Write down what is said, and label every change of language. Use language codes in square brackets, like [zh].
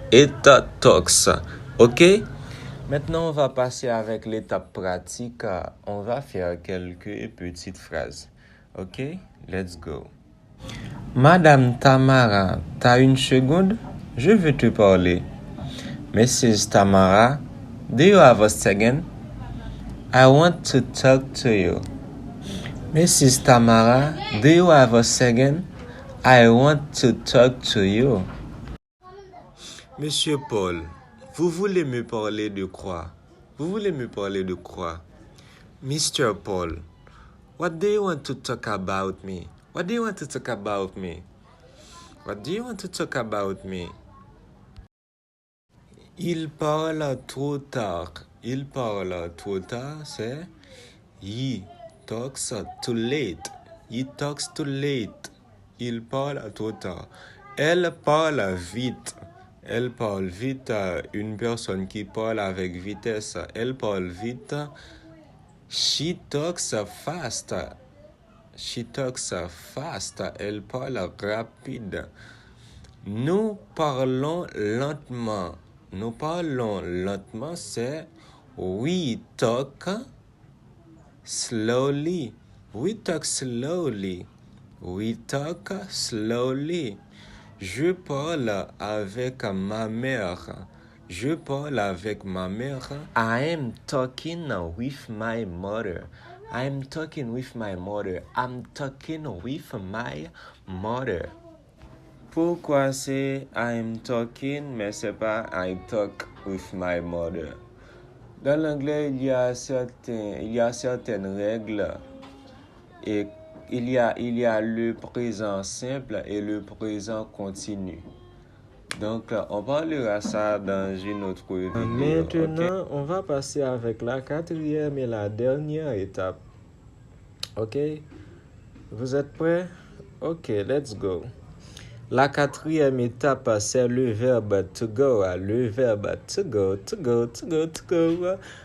[en] It talks. [fr] Ok? Maintenant, on va passer avec l'étape pratique. On va faire quelques petites phrases. Ok? [en] Let's go. [fr] Madame Tamara, t'as une seconde? Je veux te parler. Mrs. [en] Tamara, do you have a second? I want to talk to you. Mrs. Tamara, do you have a second? I want to talk to you. [fr] Monsieur Paul, vous voulez me parler de quoi? Vous voulez me parler de quoi? [en] Mr. Paul, what do you want to talk about me? What do you want to talk about me? What do you want to talk about me? [fr] Il parle trop tard. Il parle trop tard, c'est [en] he talks too late. He talks too late. [fr] Il parle trop tard. Elle parle vite. Elle parle vite. Une personne qui parle avec vitesse. Elle parle vite. [en] She talks fast. She talks fast. [fr] Elle parle rapide. Nous parlons lentement. Nous parlons lentement, c'est [en] we talk slowly. We talk slowly. We talk slowly. [fr] Je parle avec ma mère. Je parle avec ma mère. [en] I am talking with my mother. I am talking with my mother. I'm talking with my mother. [fr] Pourquoi c'est I am talking, mais c'est pas I talk with my mother? Dans l'anglais, il y a certaines règles et il y a le présent simple et le présent continu. Donc, on parlera ça dans une autre vidéo. Maintenant, on va passer avec la quatrième et la dernière étape. OK? Vous êtes prêts? OK, [en] let's go. [fr] La quatrième étape, c'est le verbe to go. Le verbe to go, to go, to go, to go.